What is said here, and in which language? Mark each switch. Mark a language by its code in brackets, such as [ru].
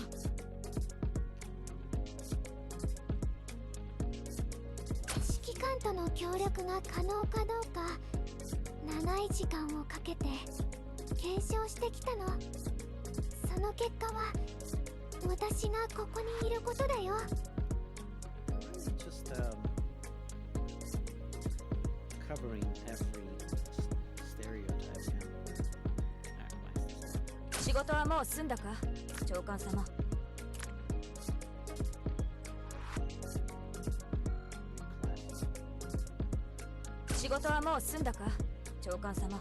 [ja] 指揮官との協力が可能かどうか長い時間をかけて検証してきたの。その結果は私がここにいることだよ。 [en] Really just covering every stereotype now. Alright, [ja] 仕事はもう済んだか、長官様。仕事はもう済んだか、長官様。